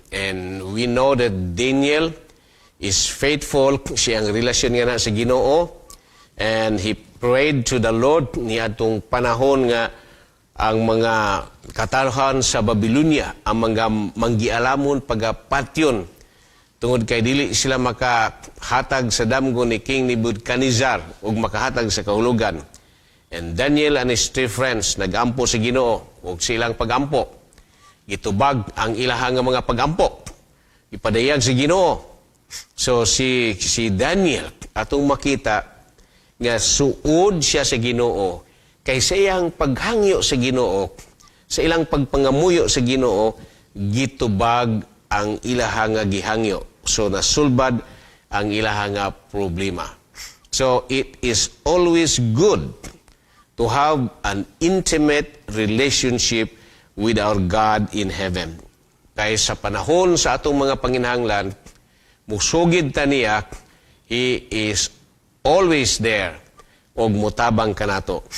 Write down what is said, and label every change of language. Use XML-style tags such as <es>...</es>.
<en>And we know that Daniel is faithful.</en> <ceb>Siya ang relasyon nga na sa Ginoo.</ceb> <en>And he prayed to the Lord</en> <ceb>niya itong panahon nga ang mga kataruhan sa Babylonia, ang mga manggialamon pagapatyon tungod kay dili sila makahatag sa damgo ni King Nebuchadnezzar ug makahatag sa kahulugan.</ceb> <en>And Daniel and his three friends</en> <ceb>nagampo sa Ginoo ug silang pagampo. Gitubag ang ilahang mga pagampo. Ipadayag sa Ginoo. So si Daniel atong makita nga suod siya sa Ginoo kay sa iyang paghangyo sa Ginoo, sa ilang pagpangamuyo sa Ginoo, gitubag ang ilahang gihangyo. So nasulbad ang ilahang problema.</ceb> <en>So it is always good to have an intimate relationship with our God in heaven.</en> <ceb>Kaya sa panahon sa atong mga panginahanglan, musugid ta niya,</ceb> <en>He is always there</en> <ceb>og mutabang kanato.</ceb>